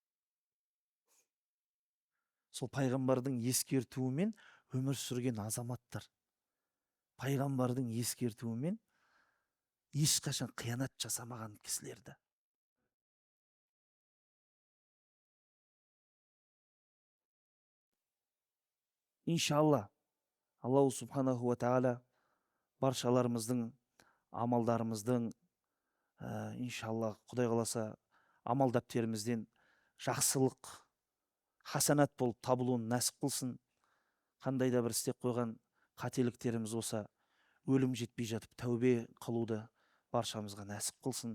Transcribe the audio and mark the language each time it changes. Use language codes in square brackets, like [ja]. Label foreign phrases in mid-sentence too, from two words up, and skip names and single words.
[kk] Сол пайғамбардың ескертуімен өмір сүрген азаматтар, пайғамбардың ескертуімен ешқашан қиянат жасамаған кісілерді. Иншалла, [ar] الله سبحانه وتعالى [kk] баршаларымыздың амалдарымыздың, иншалла, Құдай қаласа, амал дәптерімізден жақсылық, хасанат болып табылуын нәсіп қылсын. Қандай да бір істеп қойған қателіктеріміз болса, өлім жетпей жатып тәубе қылуды баршамызға нәсіп қылсын.